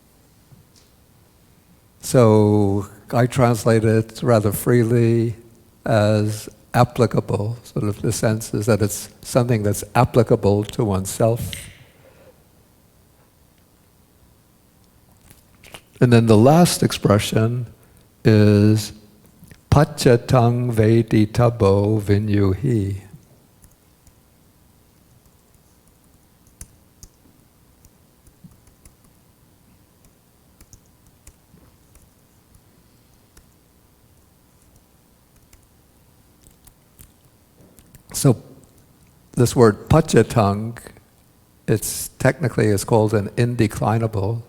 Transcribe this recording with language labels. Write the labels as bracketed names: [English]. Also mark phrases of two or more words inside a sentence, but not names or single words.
[English] So I translate it rather freely as applicable, sort of the sense is that it's something that's applicable to oneself. And then the last expression is [Pali] pachatang veditabo vinyuhi. [English] So this word pachatang, it's technically is called an indeclinable.